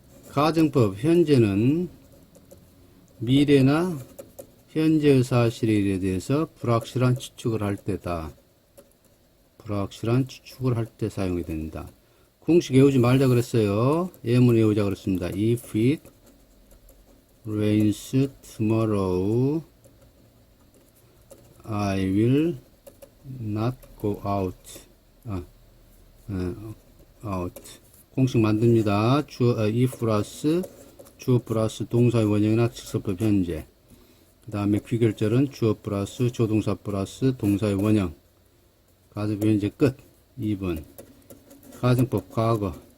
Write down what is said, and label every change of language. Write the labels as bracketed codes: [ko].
[ko] 가정법 현재는 미래나 현재의 사실에 대해서 불확실한 추측을 할 때다. 불확실한 추측을 할 때 사용이 된다. 공식 외우지 말자 그랬어요. 예문 외우자 그랬습니다. [en] If it rains tomorrow, I will not go out. [ko] out. 공식 만듭니다. if 플러스 주어 플러스 동사의 원형이나 직설법 현재. 그 다음에 귀결절은 주어 플러스 조동사 플러스 동사의 원형. 가정법 현재 끝. 2번. 가정법 과거.